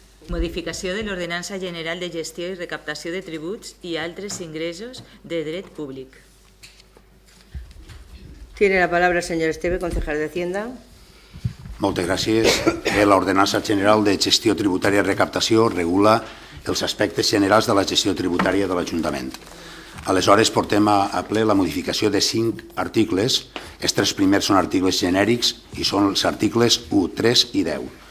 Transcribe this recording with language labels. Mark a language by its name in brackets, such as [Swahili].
[Catalan] Modificació de l'Ordenança General de Gestió i Recaptació de Tributs i altres ingressos de dret públic. [Spanish] Tiene la palabra el señor Esteve, concejal de Hacienda. [Catalan] Moltes gràcies. L'Ordenança General de Gestió Tributària i Recaptació regula els aspectes generals de la gestió tributària de l'Ajuntament. Aleshores, portem a ple la modificació de 5 articles. Els 3 primers són articles genèrics i són els articles 1, 3 i 10.